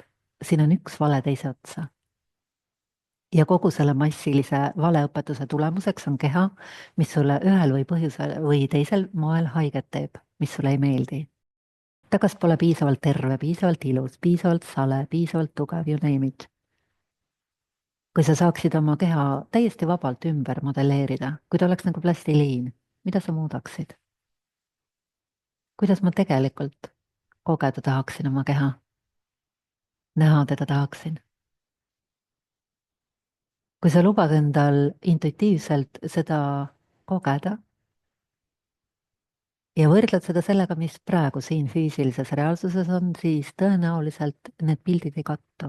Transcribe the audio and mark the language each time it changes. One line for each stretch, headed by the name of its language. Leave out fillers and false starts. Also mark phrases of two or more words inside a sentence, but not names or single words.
Estonian: Siin on üks vale teise otsa. Ja kogu selle massilise valeõpetuse tulemuseks on keha, mis sulle ühel või põhjusel või teisel moel haiget teeb, mis sulle ei meeldi. Ta kas pole piisavalt terve, piisavalt ilus, piisavalt sale, piisavalt tugev,
English: you name it.
Estonian: Kui sa saaksid oma keha täiesti vabalt ümber modelleerida, kui ta oleks nagu plastiliin, mida sa muudaksid? Kuidas ma tegelikult kogeda tahaksin oma keha? Näha teda tahaksin. Kui sa lubad endal intuitiivselt seda kogeda ja võrdled seda sellega, mis praegu siin füüsilises reaalsuses on, siis tõenäoliselt need pildid ei kattu.